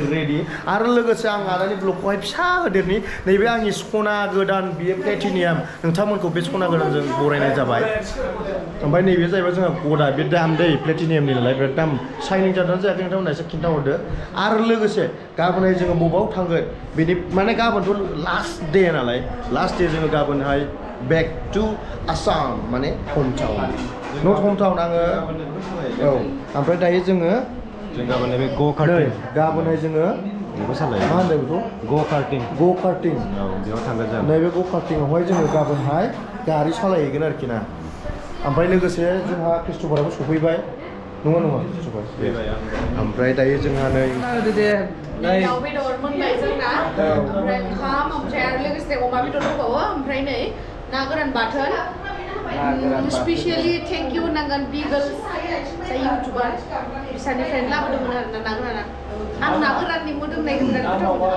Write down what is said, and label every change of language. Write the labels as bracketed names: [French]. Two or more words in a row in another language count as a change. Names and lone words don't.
[Bodo] रेडि आरो लोगोसे आं आदानि ब्लगखौहाय फिसा होदेरनि नैबे आंनि सना गोदान बियो प्लेटिनियाम नोंथांमोनखौ बे सना गोदानजों बरायनाय जाबाय ओमफ्राय नैबे जाहैबाय जोंहा गदा बे दाम दै प्लेटिनियामनि नालाय बिराद दाम शाइनिं जादोंना जायाखै नोंथांमोना एसे खिन्थाहरदो आरो लोगोसे गाबोनहाय जोङो बबाव थांगोन बेनि माने गाबोनथ' [English] last day [Bodo] नालाय [English] last day [Bodo] जोङो गाबोनहाय [English] back to Assam [Bodo] माने [English] hometown not hometown [Bodo] आङो औ ओमफ्राय दायो जोङो गाबोन बे [English] go karting [Bodo] गाबोनहाय जोङो बेखौ सालाय मा होनदों बेखौ [English] go karting go karting [Bodo] औ बेयाव थांगोन जों नैबे [English] go karting [Bodo] आवहाय जोङो गाबोनहाय गारि सालायहैगोन आरोखि ना ओमफ्राय लोगोसे जोंहा क्रिस्ट'फाराबो सफैबाय नङा ओमफ्राय दायो जोंहा नै दाउ बेदर मोनबाय जोंना ओमफ्राय ओंखाम ओमफ्राय आरो लोगोसे अमा बेदर दंबावो ओमफ्राय नै ना गोरान बाथोन [English] specially thank you [Bodo] होनांगोन बिगोल जाय इउटुबार बिसानिफ्रायनो लाबोदोंमोन आरोना ना गोराना आं ना गोराननि मोदोमनायखौ बिराद गोथाव